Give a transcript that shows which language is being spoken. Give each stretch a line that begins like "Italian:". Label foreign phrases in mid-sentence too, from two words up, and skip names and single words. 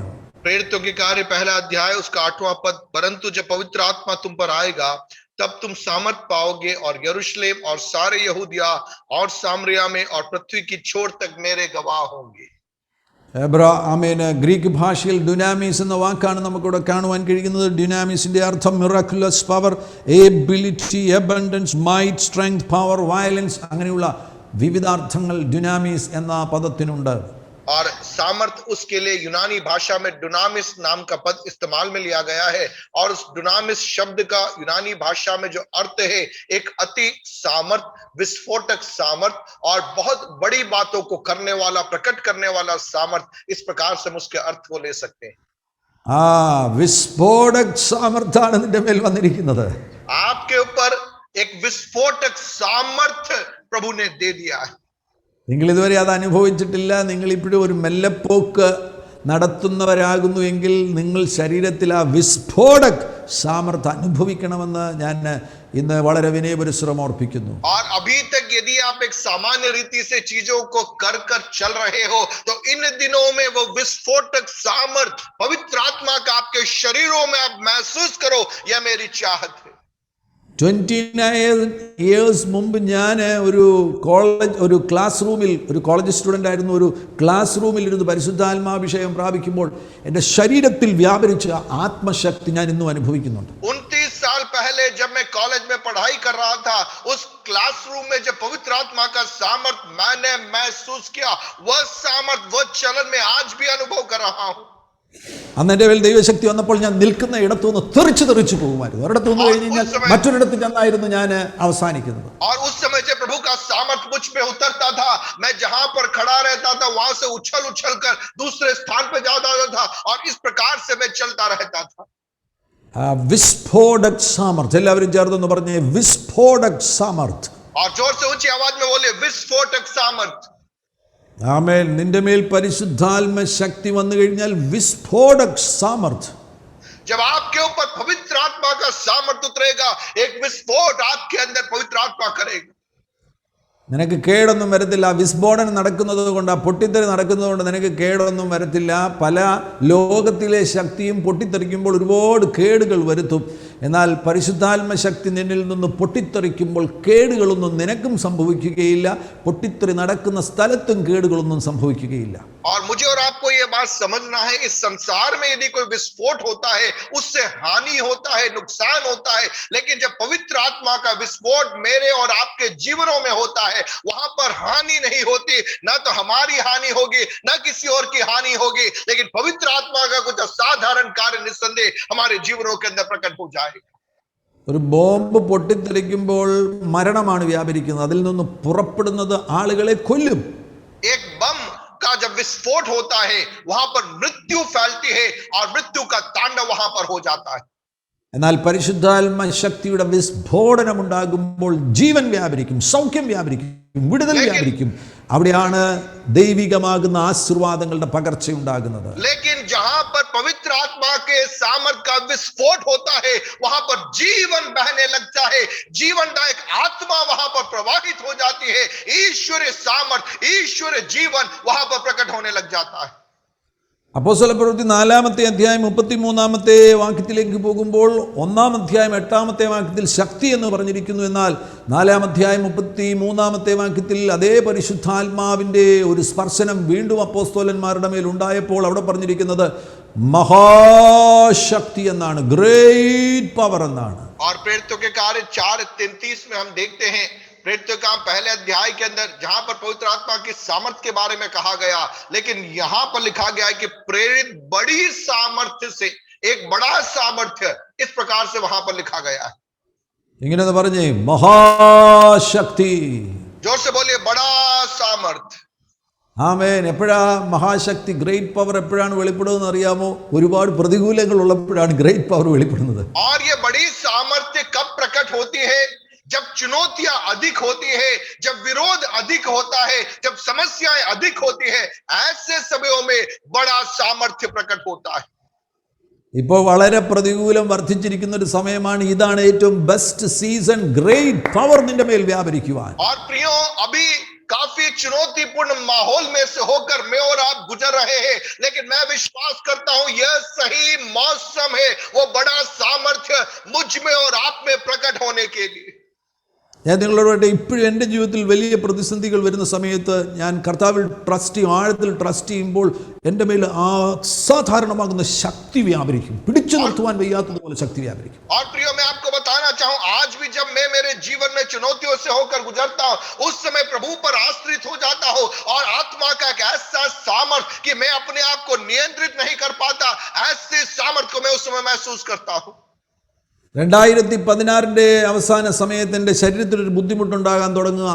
Hindi: प्रेरितों के कार्य पहला अध्याय उसका 8वां पद, परंतु जब पवित्र आत्मा तुम पर आएगा तब तुम सामर्थ पाओगे और यरूशलेम और सारे यहूदिया और सामरिया में और पृथ्वी की छोर तक मेरे गवाह होंगे.
Malayalam: ഗ്രീക്ക് ഭാഷയിൽ ഡുനാമിസ് എന്ന വാക്കാണ് നമുക്കിവിടെ കാണുവാൻ കഴിയുന്നത്. ഡുനാമിസിൻ്റെ അർത്ഥം
English: miraculous power, ability, abundance, might, strength, power, violence,
Malayalam: അങ്ങനെയുള്ള വിവിധാർത്ഥങ്ങൾ ഡുനാമിസ് എന്ന പദത്തിനുണ്ട്.
Hindi: और सामर्थ उसके लिए यूनानी भाषा में डुनामिस नाम का पद इस्तेमाल में लिया गया है, और उस डुनामिस शब्द का यूनानी भाषा में जो अर्थ है, एक अति सामर्थ, विस्फोटक सामर्थ और बहुत बड़ी बातों को करने वाला, प्रकट करने वाला सामर्थ. इस प्रकार से हम उसके अर्थ को ले सकते हैं.
Malayalam: വിസ്ഫോടക സാമർത്ഥാണ് നിന്റെ മേൽ വന്നിരിക്കുന്നത്.
Hindi: आपके ऊपर एक विस्फोटक सामर्थ प्रभु ने दे दिया है.
Malayalam: നിങ്ങൾ ഇതുവരെ അത് അനുഭവിച്ചിട്ടില്ല. നിങ്ങൾ ഇപ്പോഴും ഒരു മെല്ലപ്പോക്ക് നടത്തുന്നവരാകുന്നു എങ്കിൽ നിങ്ങൾ ശരീരത്തിൽ ആ വിസ്ഫോടക സാമർത്ഥ്യം അനുഭവിക്കണമെന്ന് ഞാൻ ഇന്ന് വളരെ വിനയപരിശ്രമം ഓർപ്പിക്കുന്നു.
Hindi: और अभी तक यदि आप एक सामान्य रीति से चीजों को कर चल रहे हो, तो इन दिनों में वो विस्फोटक सामर्थ पवित्र आत्मा का आपके शरीरों में आप महसूस करो, यह मेरी चाहत है.
Malayalam: 29 years മുമ്പ് ഞാൻ ഒരു
English: class room,
Malayalam: ഒരു
English: college student
Malayalam: ആയിരുന്നു, ഒരു
English: class room
Malayalam: ഇരുന്ന് പരിശുദ്ധാത്മാഭിഷേകം പ്രാപിക്കുമ്പോൾ എൻ്റെ ശരീരത്തിൽ വ്യാപരിച്ച ആത്മശക്തി ഞാൻ ഇന്നും അനുഭവിക്കുന്നുണ്ട്.
Hindi: 29 साल पहले जब मैं कॉलेज में पढ़ाई कर रहा था, उस क्लासरूम में जब पवित्र आत्मा का सामर्थ मैंने महसूस किया, वह सामर्थ, वह चलन मैं आज भी अनुभव कर रहा हूं.
Malayalam: അന്ന് എൻ്റെ മേൽ ദൈവശക്തി വന്നപ്പോൾ ഞാൻ നിൽക്കുന്ന ഇടത്തുനിന്ന് തെറിച്ചു പോകുമായിരുന്നു. ഒരിടത്തു നിന്ന് കഴിഞ്ഞ് കഴിഞ്ഞാൽ മറ്റൊരിടത്ത് ചെന്നായിരുന്നു ഞാൻ അവസാനിക്കുന്നത്.
Hindi: और उस समय जब प्रभु का सामर्थ मुझ पे उतरता था, मैं जहां पर खड़ा रहता था वहां से उछल कर दूसरे स्थान पे जाता था, और इस प्रकार से मैं चलता रहता था. विस्फोटक सामर्थ,
Malayalam: എല്ലാവരും ചേർന്ന് പറഞ്ഞേ
Hindi: विस्फोटक सामर्थ. और जोर से ऊंची आवाज में बोले विस्फोटक सामर्थ.
Malayalam: ആമേൻ. നിന്റെ മേൽ പരിശുദ്ധാത്മ ശക്തി വന്നു കഴിഞ്ഞാൽ
Hindi: विस्फोटक सामर्थ. जब आपके ऊपर पवित्र आत्मा का सामर्थ उतरेगा, एक विस्फोट आपके अंदर पवित्र आत्मा करेगा.
Malayalam: നിനക്ക് കേടൊന്നും വരത്തില്ല. വിസ്ഫോടനം നടക്കുന്നത് കൊണ്ട്, ആ പൊട്ടിത്തെറി നടക്കുന്നത് കൊണ്ട് നിനക്ക് കേടൊന്നും വരത്തില്ല. പല ലോകത്തിലെ ശക്തിയും പൊട്ടിത്തെറിക്കുമ്പോൾ ഒരുപാട് കേടുകൾ വരുത്തും. എന്നാൽ പരിശുദ്ധാത്മ ശക്തി നിന്നിൽ നിന്ന് പൊട്ടിത്തെറിക്കുമ്പോൾ കേടുകളൊന്നും നിനക്കും സംഭവിക്കുകയില്ല. പൊട്ടിത്തെറി നടക്കുന്ന സ്ഥലത്തും കേടുകളൊന്നും സംഭവിക്കുകയില്ല.
Hindi: और मुझे और आपको ये बात समझना है, इस संसार में यदि कोई विस्फोट होता है उससे हानि होता है, नुकसान होता है, लेकिन जब पवित्र आत्मा का विस्फोट मेरे और आपके जीवनों में होता है, वहां पर हानि नहीं होती. ना तो हमारी हानि होगी, ना किसी और की हानि होगी, लेकिन पवित्र आत्मा का कुछ असाधारण कार्य निस्संदेह हमारे जीवनों के अंदर प्रकट हो जाएगा.
Malayalam: ഒരു ബോംബ് പൊട്ടിത്തെറിക്കുമ്പോൾ മരണമാണ് വ്യാപരിക്കുന്നത്. അതിൽ നിന്ന് പുറപ്പെടുന്നത് ആളുകളെ കൊല്ലും.
Hindi: एक बम का जब विस्फोट होता है वहां पर मृत्यु फैलती है और मृत्यु का तांडव वहां पर हो जाता है.
Malayalam: എന്നാൽ പരിശുദ്ധാത്മ ശക്തിയുടെ വിസ്ഫോടനം ഉണ്ടാകുമ്പോൾ ജീവൻ വ്യാപരിക്കും, സൗഖ്യം വ്യാപരിക്കും, വിടുതൽ വ്യാപരിക്കും. അവിടെയാണ് ദൈവികമാകുന്ന ആശീർവാദങ്ങളുടെ പകർച്ച ഉണ്ടാകുന്നത്.
Hindi: लेकिन जहां पर पवित्र आत्मा के सामर्थ का विस्फोट होता है वहां पर जीवन बहने लगता है, जीवनदायक आत्मा वहां पर प्रवाहित हो जाती है, ईश्वरीय सामर्थ, ईश्वरीय जीवन वहां पर प्रकट होने लग जाता है.
Malayalam: അപ്പോസ്തലപ്രവൃത്തി 4-ാമത്തെ അധ്യായം 33-ാമത്തെ വാക്യത്തിലേക്ക് പോകുമ്പോൾ 1-ാം അധ്യായം 8-ാമത്തെ വാക്യത്തിൽ ശക്തി എന്ന് പറഞ്ഞിരിക്കുന്നു. എന്നാൽ 4-ാം അധ്യായം 33-ാമത്തെ വാക്യത്തിൽ അതേ പരിശുദ്ധാത്മാവിൻ്റെ ഒരു സ്പർശനം വീണ്ടും അപ്പോസ്തലന്മാരുടെ മേൽ ഉണ്ടായപ്പോൾ അവിടെ പറഞ്ഞിരിക്കുന്നത് മഹാശക്തി എന്നാണ്,
English: great power
Malayalam: എന്നാണ്.
Hindi: और प्रेरितों के कार्य 4:33 में हम देखते हैं, प्रेरितों का पहले अध्याय के अंदर जहां पर पवित्र आत्मा की सामर्थ्य के बारे में कहा गया, लेकिन यहां पर लिखा गया है कि प्रेरित बड़ी सामर्थ्य से, एक बड़ा सामर्थ्य इस प्रकार से वहां पर लिखा गया है.
Malayalam: ഇങ്ങനെ പറഞ്ഞേ മഹാശക്തി.
Hindi: जोर से बोलिए बड़ा सामर्थ्य.
Malayalam: ആമേൻ. എപ്പോഴാ മഹാശക്തി,
English: great power
Malayalam: എപ്പോഴാണ് വെളിപ്പെടുന്നത് അറിയാമോ? ഒരുപാട് പ്രതികൂലങ്ങൾ ഉള്ളപ്പോഴാണ്
English: great power
Malayalam: വെളിപ്പെടുന്നത്.
Hindi: और ये बड़ी सामर्थ्य कब प्रकट होती है? जब चुनौतियां अधिक होती है, जब विरोध अधिक होता है, जब समस्याएं अधिक होती है, ऐसे समयों में बड़ा सामर्थ्य प्रकट होता है.
Malayalam: ഇപ്പോൾ വളരെ പ്രതികൂലം വർദ്ധിച്ചിരിക്കുന്ന ഒരു സമയമാണ്. ഇതാണ് ഏറ്റവും
English: best season, great power
Malayalam: നിന്റെ മേൽ വ്യാപരിക്കുവാൻ.
Hindi: और प्रियो, अभी काफी चुनौतीपूर्ण माहौल में से होकर मैं और आप गुजर रहे हैं, लेकिन मैं विश्वास करता हूं यह सही मौसम है वो बड़ा सामर्थ्य मुझ में और आप में प्रकट होने के लिए.
Malayalam: ഞാൻ നിങ്ങളോട് ഇപ്പോഴും എൻ്റെ ജീവിതത്തിൽ വലിയ പ്രതിസന്ധികൾ വരുന്ന സമയത്ത് ഞാൻ കർത്താവിൽ ട്രസ്റ്റ് ചെയ്യും, ആഴത്തിൽ ട്രസ്റ്റ് ചെയ്യുമ്പോൾ എൻ്റെ മേൽ അസാധാരണമാകുന്ന ശക്തി വ്യാപരിക്കും. പിടിച്ചു നിർത്തുവാൻ വയ്യാത്തതുപോലെ ശക്തി വ്യാപരിക്കും.
Hindi: और प्रियो, मैं आपको बताना चाहूं, आज भी जब मैं मेरे जीवन में चुनौतियों से होकर गुजरता हूं, उस समय प्रभु पर आश्रित हो जाता हूं और आत्मा का एक ऐसा सामर्थ कि मैं अपने आप को नियंत्रित नहीं कर पाता, ऐसे सामर्थ को मैं उस समय महसूस करता हूं.
Malayalam: 2016 അവസാന സമയത്ത് എൻ്റെ ശരീരത്തിലൊരു ബുദ്ധിമുട്ടുണ്ടാകാൻ തുടങ്ങുക.